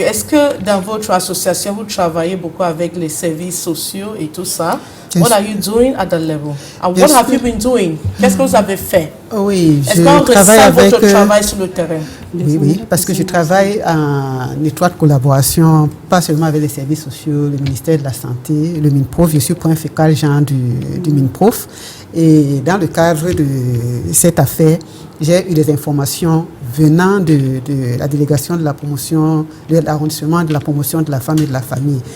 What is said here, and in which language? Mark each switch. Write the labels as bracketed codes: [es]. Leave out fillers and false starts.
[fr] Est-ce que dans votre association, vous travaillez beaucoup avec les services sociaux et tout ça? [en] What are you doing at that level? And what have you been doing? [fr] Qu'est-ce que vous avez fait? Oui, je travaille avec votre travail sur le terrain. Oui, parce que je travaille en étroite collaboration, pas seulement avec les services sociaux, le ministère de la Santé, le MINPROF. Je suis point focal genre du MINPROF. Et dans le cadre de cette affaire, j'ai eu des informations venant de la délégation de la promotion, de l'arrondissement de la promotion de la femme et de la famille.